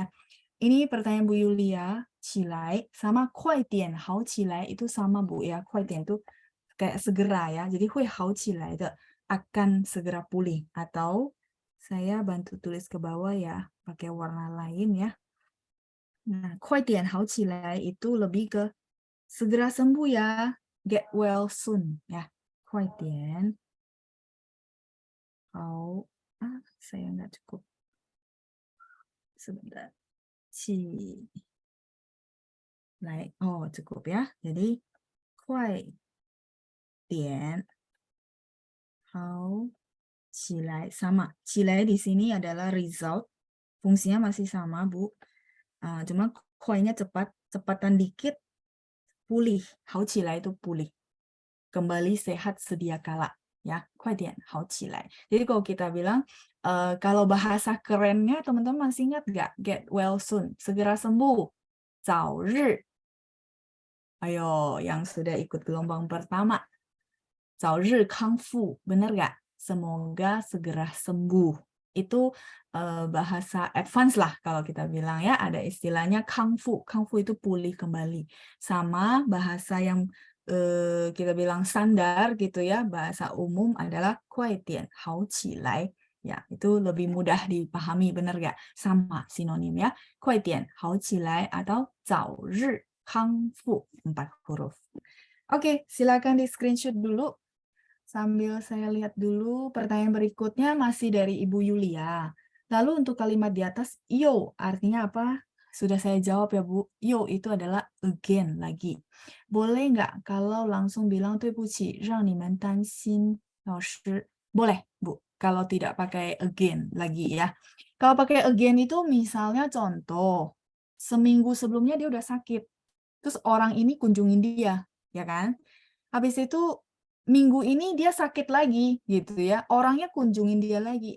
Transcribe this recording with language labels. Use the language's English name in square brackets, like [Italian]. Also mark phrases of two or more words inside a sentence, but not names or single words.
[Indonesian] Ini pertanyaan Bu Yulia, qilai sama [Chinese] 快点好起来 [Indonesian] itu sama Bu ya. [Chinese] 快点 [Indonesian] itu kayak segera ya. Jadi [Chinese] 会好起来的 [Indonesian] akan segera pulih, atau saya bantu tulis ke bawah ya pakai warna lain ya. Nah, [Chinese] 快点好起来 [Indonesian] itu lebih ke segera sembuh ya. [English] Get well soon ya. [Chinese] 快点好 [Indonesian] saya nggak cukup. Sebentar. Oh cukup ya. Jadi [Chinese] 快点好起来 [Indonesian] sama. Qilai di sini adalah result. Fungsinya masih sama, Bu. Cuma kuainya cepat, cepatan dikit pulih. [Chinese] 好起来 [Indonesian] itu pulih. Kembali sehat sedia kala. Ya, [Chinese] 快点好起来. [Indonesian] Jadi kalau kita bilang kalau bahasa kerennya teman-teman masih ingat nggak? [English] Get well soon, [Indonesian] segera sembuh. 早日. Ayo, yang sudah ikut gelombang pertama. [Chinese] 早日康复, [Indonesian] benar nggak? Semoga segera sembuh. Itu bahasa advance lah kalau kita bilang ya. Ada istilahnya kangfu. Kangfu itu pulih kembali. Sama bahasa yang kita bilang standar gitu ya. Bahasa umum adalah [Chinese] 快点好起来. [Indonesian] Ya, itu lebih mudah dipahami, benar nggak? Sama sinonim ya. [Chinese] 快点好起来 [Indonesian] atau [Chinese] 早日康复. [Indonesian] 4 huruf. Oke, silakan di screenshot dulu. Sambil saya lihat dulu, pertanyaan berikutnya masih dari Ibu Yulia. Lalu untuk kalimat di atas, yo, artinya apa? Sudah saya jawab ya Bu. Yo itu adalah again, lagi. Boleh nggak kalau langsung bilang [Chinese] 对不起，让你们担心老师? [Indonesian] Boleh Bu, kalau tidak pakai again, lagi ya. Kalau pakai again itu misalnya contoh, seminggu sebelumnya dia udah sakit. Terus orang ini kunjungin dia, ya kan? Habis itu minggu ini dia sakit lagi gitu ya, orangnya kunjungin dia lagi.